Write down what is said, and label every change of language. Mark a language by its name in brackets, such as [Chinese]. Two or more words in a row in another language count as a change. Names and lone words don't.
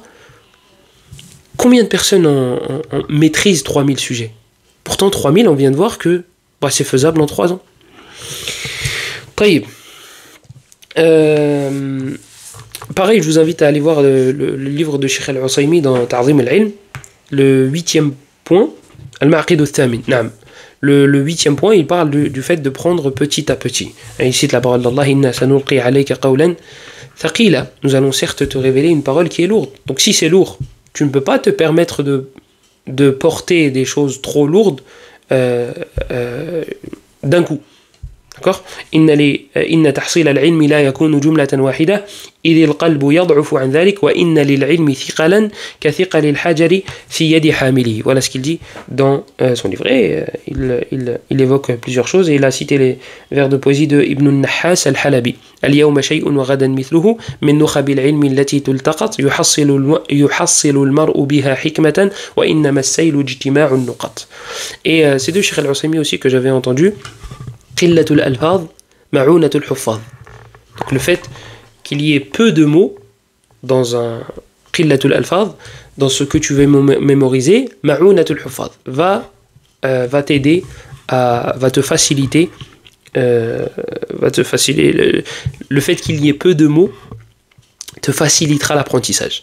[French] Combien de personnes en maîtrisent 3000 sujets? Pourtant 3000, on vient de voir que c'est faisable en 3 ans. Taïb. Pareil, je vous invite à aller voir le livre de Cheikh Al-Usaymi dans Ta'zim al-Ilm, le 8e point, [Arabic] المعقد الثامن. [French] Le 8e point, il parle du fait de prendre petit à petit. Et il cite la parole d'Allah, [Arabic] إنا سنلقي عليك قولا ثقيلا. [French] Nous allons certes te révéler une parole qui est lourde. Donc si c'est lourd, tu ne peux pas te permettre de porter des choses trop lourdes d'un coup. D'accord? [Arabic] إن تحصيل العلم لا يكون جملة واحدة إذ القلب يضعف عن ذلك وإن للعلم ثقلا كثقل الحجر في يد حامله. [French] Voilà ce qu'il dit dans son livre. Et il évoque plusieurs choses et il a cité les vers de poésie de Ibn al-Nahhas al-Halabi. [Arabic] اليوم شيء وغدا مثله من نخب العلم التي تلتقط يحصل المرء بها حكمة وإنما السيل اجتماع النقط. [French] Et c'est de Cheikh Al-Usaymi aussi que j'avais entendu. Donc le fait qu'il y ait peu de mots dans un [Arabic] قلة الألفاظ, [French] dans ce que tu veux mémoriser, [Arabic] معونة الحفاظ [French] va t'aider, va te faciliter le fait qu'il y ait peu de mots te facilitera l'apprentissage.